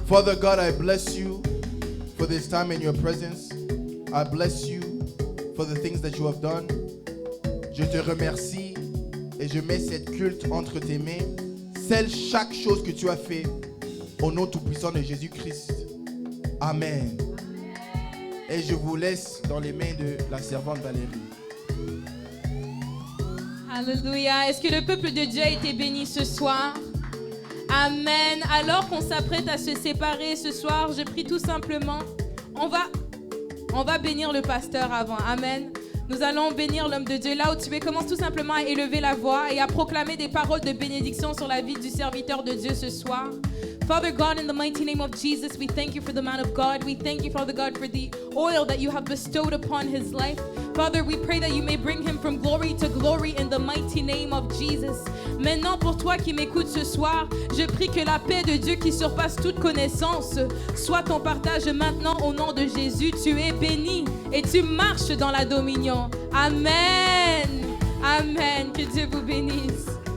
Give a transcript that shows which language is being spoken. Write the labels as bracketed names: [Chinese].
[English] Father God, I bless you for this time in your presence. I bless you for the things that you have done. [French] Je te remercie et je mets cette culte entre tes mains. Scelle chaque chose que tu as fait au nom tout-puissant de Jésus-Christ. Amen. Et je vous laisse dans les mains de la servante Valérie. Alléluia. Est-ce que le peuple de Dieu a été béni ce soir? Amen. Alors qu'on s'apprête à se séparer ce soir, je prie tout simplement, on va bénir le pasteur avant. Amen. Nous allons bénir l'homme de Dieu. Là où tu es, commence tout simplement à élever la voix et à proclamer des paroles de bénédiction sur la vie du serviteur de Dieu ce soir. [English] Father God, in the mighty name of Jesus, we thank you for the man of God. We thank you, Father God, for the oil that you have bestowed upon his life. Father, we pray that you may bring him from glory to glory in the mighty name of Jesus. [French] Maintenant, pour toi qui m'écoutes ce soir, je prie que la paix de Dieu qui surpasse toute connaissance soit ton partage maintenant au nom de Jésus. Tu es béni et tu marches dans la dominion. Amen. Amen. Que Dieu vous bénisse.